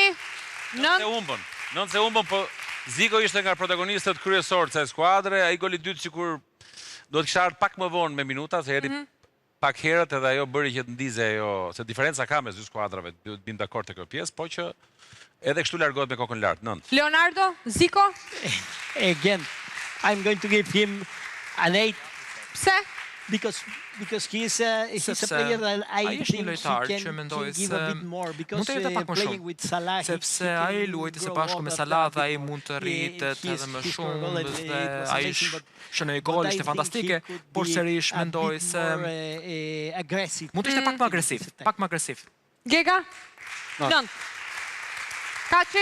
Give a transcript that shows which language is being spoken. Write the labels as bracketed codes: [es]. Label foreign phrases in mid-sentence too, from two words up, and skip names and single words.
[sq] 9 se humbën, po Zico ishte nga protagonistët kryesorë të skuadre, ai goli dytë sikur do të kisha ardhur pak më vonë me minuta, se erdhi pak herët edhe ajo bëri që të ndize ajo, se diferenca ka mes dy skuadrave, duhet bim dakord te kjo pjesë, po që edhe kështu largohet me kokën lart, 9. Leonardo, Zico? [en] Again, I'm going to give him an 8. [sq] Pse? [en] Because he's a player that I think he can give a bit more. Because playing with Salah, [sq] sepse ai luajti së bashku me Salah dhe ai mund të rritet edhe më shumë dhe ai shënoi gol, ishte fantastike, por serish mendoj se mund të ishte pak më agresiv. Gega? 9. Kaçi?